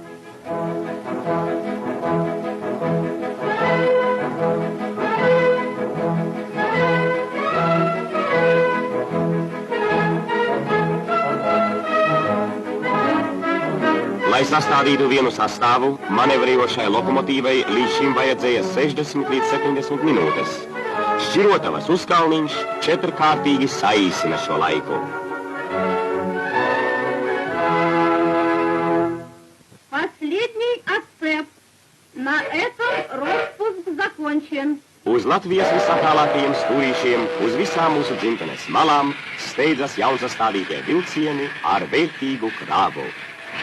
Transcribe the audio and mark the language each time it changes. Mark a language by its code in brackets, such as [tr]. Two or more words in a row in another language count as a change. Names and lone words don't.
[lv] Lai sastādītu vienu sastāvu, manevrējošai lokomotīvai līdz šim vajadzēja 60 līdz 70 minūtes. Šķirotavas uzkalniņš 4-kārtīgi saīsina šo laiku. [ru] Последний отцеп. На этом распуск закончен. [lv] Uz Latvijas visātālākajiem stūrīšiem, uz visām mūsu dzimtenes malām steidzas jaunsastādītie vilcieni ar vērtīgu krāvu.